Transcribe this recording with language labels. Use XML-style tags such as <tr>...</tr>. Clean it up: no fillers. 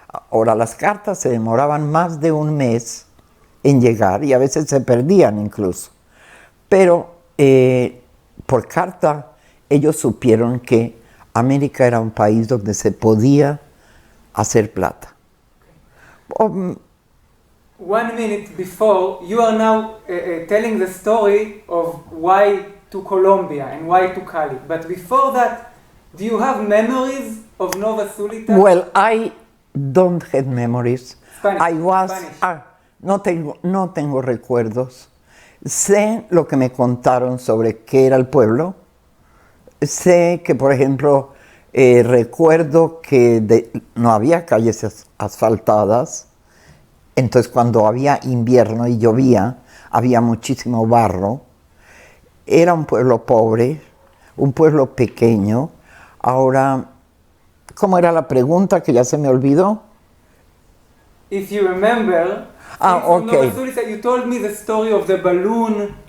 <es>Ahora, las cartas se demoraban más de un mes en llegar, y a veces se perdían incluso. Pero por carta ellos supieron que América era un país donde se podía hacer plata.</es> <en>1 minute before, you are now telling the story of why to Colombia and why to Cali. But before that, do you have memories of Nova Sulita? Well, I don't have memories. Spanish.</en> <es>No tengo recuerdos. Sé lo que me contaron sobre qué era el pueblo. Sé que, por ejemplo, recuerdo que no había calles asfaltadas. Entonces, cuando había invierno y llovía, había muchísimo barro. Era un pueblo pobre, un pueblo pequeño. Ahora, ¿cómo era la pregunta que ya se me olvidó?</es> <en>If you remember, okay. Nova Sulita, you told me the story of the balloon.</en>